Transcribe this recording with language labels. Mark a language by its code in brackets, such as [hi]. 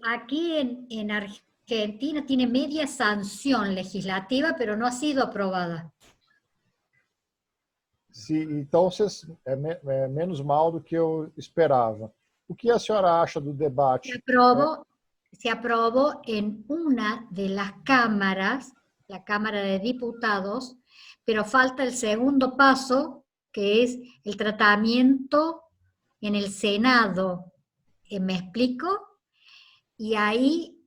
[es] Aquí en Argentina tiene media sanción legislativa, pero no ha sido aprobada. [pt] Sim, então é menos mal do que eu esperava. O que a senhora acha do debate? [es] Se aprobó en una de las cámaras, la Cámara de Diputados, pero falta el segundo paso, que es el tratamiento en el Senado. ¿Me explico? Y ahí